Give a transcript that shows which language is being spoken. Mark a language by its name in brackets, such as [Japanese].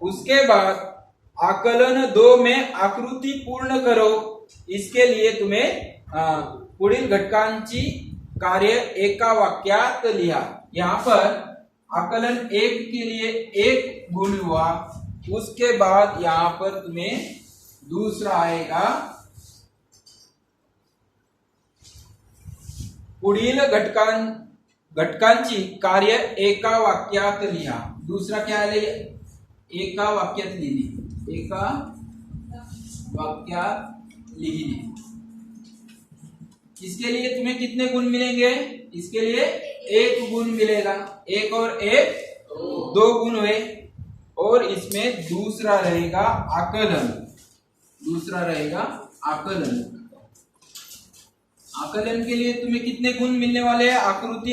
[Hindi] उसके बाद आकलन 2 में आकृति पूर्ण करो। इसके लिए तुम्हें [Marathi] पुढील घटकांची कार्य एका वाक्यात लिहा। [Hindi] यहाँ पर आकलन 1 के लिए 1 गुण हुआ। उसके बाद यहाँ पर तुम्हें दूसरा आएगा [Marathi] पुढील घटकांची कार्य एका वाक्यात लिहा. [Hindi] दूसरा क्या है, [Marathi] एका वाक्यात लिहिणे, एका वाक्यात लिहिणे. [Hindi] इसके लिए तुम्हें कितने गुण मिलेंगे? इसके लिए 1 गुण मिलेगा. 1 और 1 2 गुण हुए. और इसमें दूसरा रहेगा आकलन. दूसरा रहेगा आकलन. आकलन के लिए तुम्हें कितने गुण मिलने वाले हैं? आकृति.